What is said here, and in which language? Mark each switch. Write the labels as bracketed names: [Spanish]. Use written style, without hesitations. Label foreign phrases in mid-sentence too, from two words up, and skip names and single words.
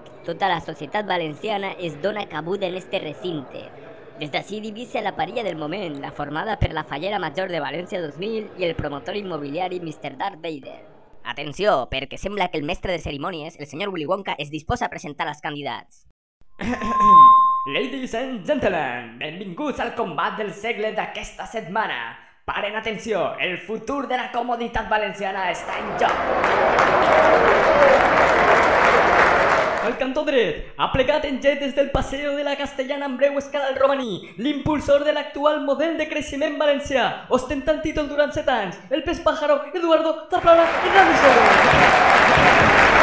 [Catalan] Tota la societat valenciana es dona cabuda en este recinte. Des d'ací divisa la parella del moment, la formada per la Fallera Major de València 2000 i el promotor immobiliari Mr. Darth Vader. Atenció, perquè sembla que el mestre de cerimònies, el senyor Willy Wonka, es disposa a presentar els candidats. [English] Ladies and gentlemen, [Catalan] benvinguts al combat del segle d'aquesta setmana. Paren atenció, el futur de la comoditat valenciana està en joc. Al cantó dret, ha plegat en jet des del Paseo de la Castellana amb breu escala al romaní, l'impulsor de l'actual model de creixement valencià, ostentant títol durant 7 anys, el pes pájaro Eduardo Zaplana Hernández.